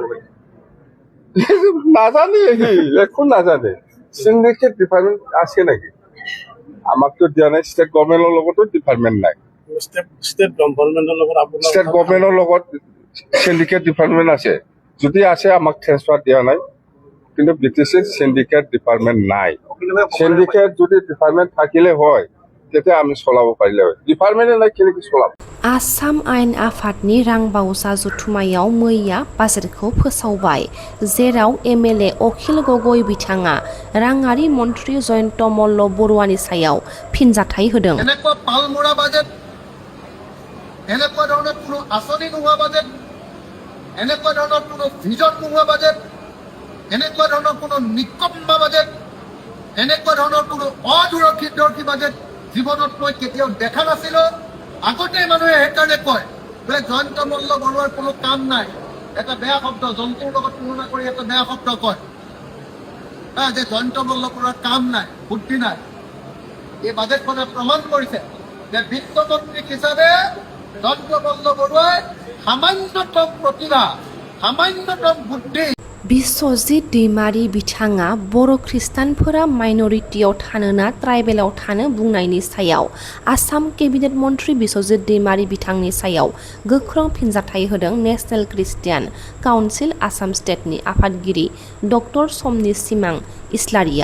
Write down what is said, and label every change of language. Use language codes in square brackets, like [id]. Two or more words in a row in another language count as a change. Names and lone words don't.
[as] নাজানে একো নাজানে [en] syndicate department [as] আছে নাকি আমাকতো দিয়া নাই [en] state government [as] লগতো ডিপাৰ্টমেন্ট নাই [en] state government [as] লগত [en] syndicate department [as] আছে যদি আছে আমাক ট্ৰেন্সফাৰ দিয়া নাই কিন্তু BTCৰ [en] syndicate department [as] নাই সিন্ডিকেট যদি ডিপাৰ্টমেন্ট থাকিলে হয় তেতিয়া আমি চলাব পাৰিলে হয় ডিপাৰ্টমেন্টে নাই কেনেকৈ চলাব। [brx] आसाम आयेन आफादनि रां बावजा जथुम्मायाव मैया बाजेटखौ फोसावबाय जेराव MLA अखिल गगৈ बिथाङा राङारि मन्थ्रि जयन्त मल्ल बरुवानि सायाव फिनजाथाय होदों। [as] এনেকুৱা পালমৰা বাজেট এনেকুৱা ধৰণৰ কোনো আঁচনি নোহোৱা বাজেট এনেকুৱা ধৰণৰ কোনো ভিজন নোহোৱা বাজেট এনেকুৱা ধৰণৰ কোনো নিকম্মা বাজেট এনেকুৱা ধৰণৰ কোনো অদূৰদৰ্শী বাজেট জীৱনত মই কেতিয়াও দেখা নাছিলো। আগতে মানুহে সেইকাৰণে কয় বোলে জয়ন্ত মল্ল বৰুৱাৰ কোনো কাম নাই এটা বেয়া শব্দ জন্তুৰ লগত তুলনা কৰি এটা বেয়া শব্দ কয় যে জয়ন্ত মল্ল বৰুৱাৰ কাম নাই বুদ্ধি নাই। এই বাজেটখনে প্ৰমাণ কৰিছে যে বিত্তমন্ত্ৰী হিচাপে জয়ন্ত মল্ল বৰুৱাই সামান্যতম প্ৰতিভা সামান্যতম বুদ্ধি [brx] बिश्वजित दैमारी बिथाङा बर' खृष्टानफोरा माइनरिटियाव थानो ना ट्राइबेलाव थानो बुंनायनि सायाव आसाम केबिनेट मन्थ्रि बिश्वजित दैमारी बिथांनि सायाव गोख्रों फिनजाथाइ होदों नेशनेल क्रिस्टियान काउन्सिल आसाम स्टेटनि आफादगिरि डक्टर समनि सिमां इस्लारिया।